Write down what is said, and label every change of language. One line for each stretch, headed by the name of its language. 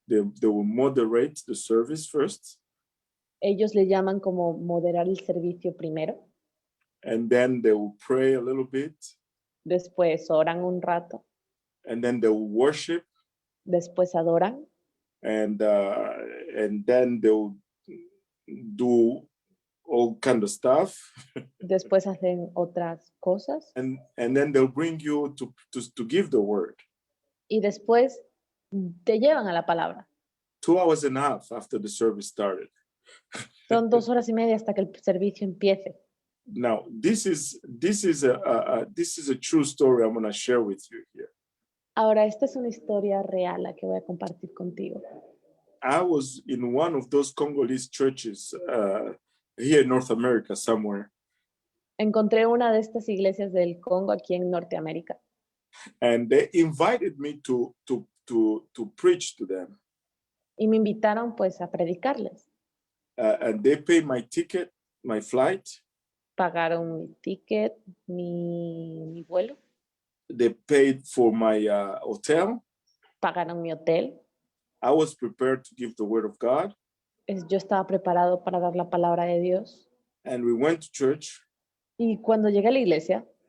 English: They will moderate the service first.
Spanish: Ellos le llaman como moderar el servicio primero.
English: And then they will pray a little bit.
Spanish: Después oran un rato.
English: And then they will worship.
Spanish: Después adoran.
English: And then they'll do all kind of stuff.
Spanish: Después hacen otras cosas.
English: And then they'll bring you to give the word.
Spanish: Y después te llevan a la palabra.
English: 2 hours and a half after the service started.
Spanish: Son 2 horas y media hasta que el servicio empiece.
English: Now, this is a true story I'm going to share with you here.
Spanish: Ahora, esta es una historia real la que voy a compartir contigo.
English: I was in one of those Congolese churches here in North America somewhere.
Spanish: Encontré una de estas iglesias del Congo aquí en Norteamérica.
English: And they invited me to preach to them.
Spanish: Y me invitaron pues a predicarles.
English: And they paid my ticket, my flight.
Spanish: Pagaron mi ticket, mi vuelo.
English: They paid for my hotel.
Spanish: Pagaron mi hotel.
English: I was prepared to give the word of God.
Spanish: Yo estaba preparado para dar la palabra de Dios.
English: And we went to church.
Spanish: Y cuando llegué a la iglesia,